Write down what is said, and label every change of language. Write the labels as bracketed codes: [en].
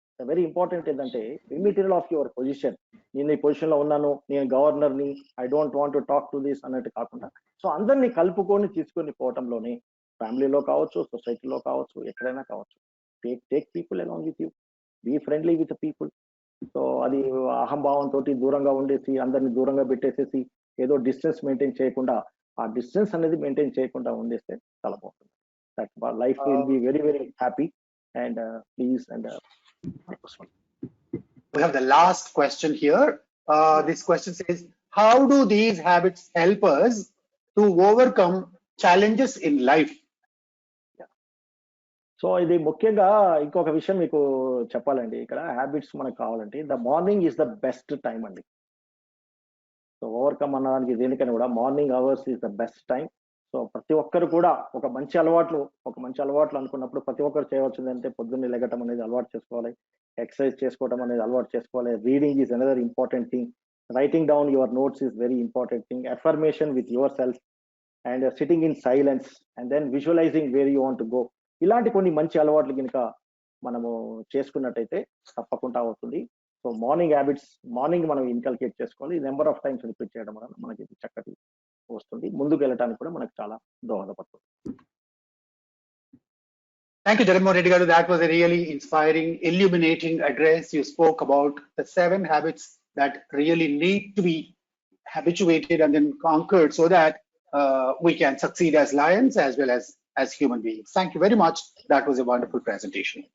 [te] Very important ఏంటంటే immaterial of your position. నేను ఈ పొజిషన్ లో ఉన్నాను, నేను గవర్నర్ ని, [en] I don't want to talk to this [te] అన్నట్టు కాకుండా, సో అందరినీ కలుపుకొని తీసుకొని పోవటంలోనే ఫ్యామిలీలో కావచ్చు, సొసైటీలో కావచ్చు, ఎక్కడైనా కావచ్చు, [en] Take people along with you, be friendly with people. [te] So అది అహంభావంతో దూరంగా ఉండేసి అందరిని దూరంగా పెట్టేసేసి ఏదో డిస్టెన్స్ మెయింటైన్ చేయకుండా, ఆ డిస్టెన్స్ అనేది మెయింటైన్ చేయకుండా ఉండేస్తే చాలా బాగుంటుంది. [en] That life will be very very happy and please and We have the last question here. This question says, how do these habits help us to overcome challenges in life? [te] So ఇది ముఖ్యంగా ఇంకొక విషయం మీకు చెప్పాలండి. ఇక్కడ habits మనకు కావాలంటే [en] the morning is the best time [te] అండి. [en] so overcome [te] అనడానికి దేనికైనా కూడా [en] Morning hours is the best time. [te] So ప్రతి ఒక్కరు కూడా ఒక మంచి అలవాట్లు అనుకున్నప్పుడు ప్రతి ఒక్కరు చేయవలసింది అంటే పొద్దున్నే లెగటం అనేది అలవాటు చేసుకోవాలి, ఎక్సర్సైజ్ చేసుకోవడం అనేది అలవాటు చేసుకోవాలి. [en] Reading is another important thing, writing down your notes is very important thing, affirmation with yourself and sitting in silence and then visualizing where you want to go. [te] ఇలాంటి కొన్ని మంచి అలవాట్లు కనుక మనము చేసుకున్నట్టయితే తప్పకుండా అవుతుంది. సో మార్నింగ్ హ్యాబిట్స్ మార్నింగ్ మనం ఇన్కల్కేట్ చేసుకోవాలి. నెంబర్ ఆఫ్ టైమ్స్ రిపీట్ చేయడం వల్ల మనకి చక్కటి వస్తుంది, ముందుకు వెళ్ళడానికి కూడా మనకు చాలా దోహదపడుతుంది. [en] Thank you, Jagannath Reddy garu. That was a really inspiring, illuminating address. You spoke about the 7 habits that really need to be habituated and then conquered so that we can succeed as lions as well as human beings. Thank you very much. That was a wonderful presentation.